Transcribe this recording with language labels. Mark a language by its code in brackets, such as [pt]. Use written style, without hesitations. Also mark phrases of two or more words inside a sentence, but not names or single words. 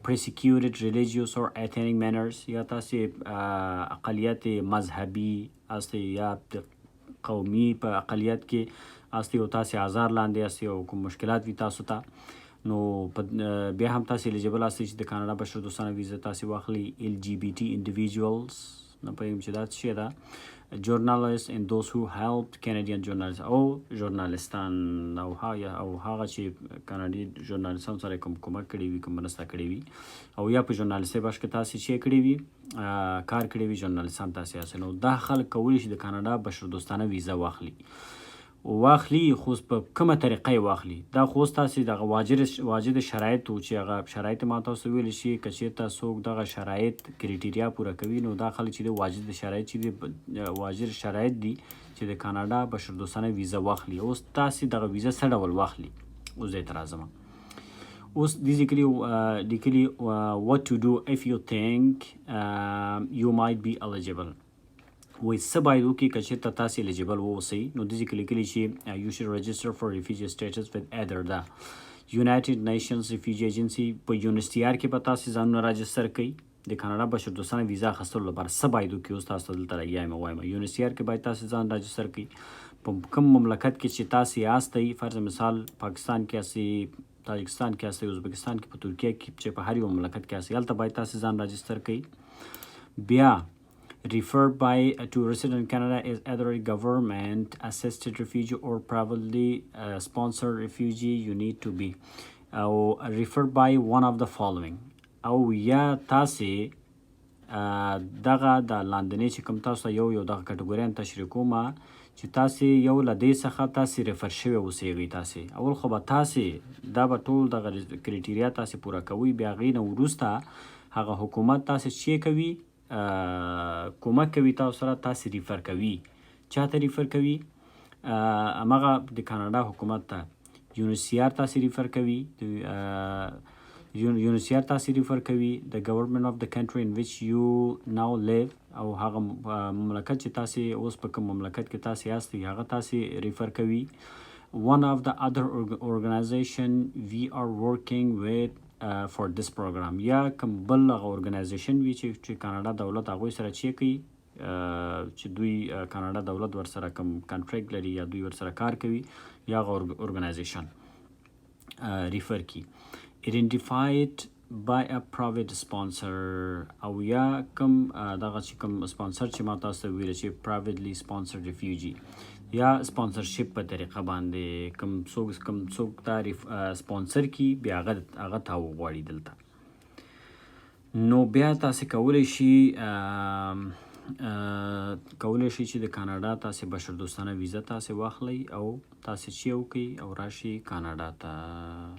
[en] persecuted religious or ethnic minorities [ps] یا تاسې اقلیت مذهبي هستئ یا قومي په اقلیت کې هستئ او تاسې آزار لاندې هستئ او کوم مشکلات وي تاسو ته، نو بیا هم تاسې الیجیبل هستئ چې د کاناډا بشردوستانه ویزه تاسې واخلئ. [en] LGBT individuals [ps] نه پوهېږم چې دا څه شی ده. [en] journalists and those who helped Canadian journalists [ps] او ژورنالستان او هغه چې کاناډي ژورنالستانو سره کوم کومک کړی وي، کوم مرسته کړې وي، او یا په ژورنالستۍ بخش کې تاسې چې کړی وي کار کړی وي ژورنالستان تاسې یاست. نو دا خلک کولی شي د کاناډا بشردوستانه ویزه واخلي. خو په کومه طریقه یې واخلي دا خو اوس تاسې دغه واجد شرایط و چې هغه شرایط ما تاسو ویلی شي. که چېرته څوک دغه شرایط کریټیریا پوره کوي نو دا خلک چې دی واجد شرایط دي چې د کاناډا بشردوستانه ویزه واخلي. اوس تاسې دغه ویزه څه ډول واخلي؟ اوس دې ته راځم. اوس دې لیکلي [en] what to do if you think you might be eligible. [ps] وایي څه باید وکړي که چېرته تاسې الیجیبل واوسئ. نو دې کې لیکلي چې [en] you should register for refugee status with either the United Nations Refugee Agency. [ps] په UNHCR کې به تاسې ځانونه راجستر کوئ. د کاناډا بشردوستانه ویزه اخیستلو لپاره څه باید وکړي؟ اوس تاسو ته دلته لګیا یم وایم UNHCR کې باید تاسې ځان راجستر کړئ. په کوم مملکت کې چې تاسې یاستئ، فرض مثال پاکستان کې یاستئ، تاجکستان کې یاستئ، ازبکستان کې، په ترکیه کې، چې په هر یو مملکت کې یاستئ، هلته باید تاسې ځان راجستر کړئ. [en] بیا referred by to resident in Canada is either a government assisted refugee or privately sponsored refugee. You need to be referred by one of the following. [ps] او یا تاسې دغه د لاندنۍ چې کوم تاسو یو دغه کټګوریان تشریح کوم چې تاسې یو له دې څخه تاسې ریفر شوي اوسیږئ. تاسې اول خو به تاسې دا به ټول دغه کریټیریا تاسې پوره کوئ، بیا هغې نه وروسته هغه حکومت تاسې چې کوي کومک کوي تاسو سره، تاسې ریفر کوي. چا ته ریفر کوي؟ همغه د کاناډا حکومت ته. UNHCR تاسې ریفر کوي. UNHCR تاسې ریفر کوي. د [en] government of the country in which you now live [ps] او هغه مملکت چې تاسې اوس په کوم مملکت کې تاسې یاستئ هغه تاسې ریفر کوي. [en] One of the other organization we are working with for this program [ps] یا کوم بل هغه ارګنایزیشن وي چې کاناډا دولت هغوی سره چی کوي چې دوی کاناډا دولت ورسره کوم کنټریکټ لري یا دوی ورسره کار کوي یا هغه ارګنایزیشن ریفر کی [en] identified by a private sponsor [ps] او یا کوم دغه چې کوم سپانسر چې ما تاسو ته ویل چې [en] privately sponsored refugee [ps] یا سپانسرشپ په طریقه باندې کوم څوک تعریف سپانسر کی بیا هغه تا وغواړي دلته نو بیا تاسو کولی شي چې د کاناډا تاسو بشردوستانه ویزه تاسو واخلئ او تاسو چې وکړئ او راشي کاناډا ته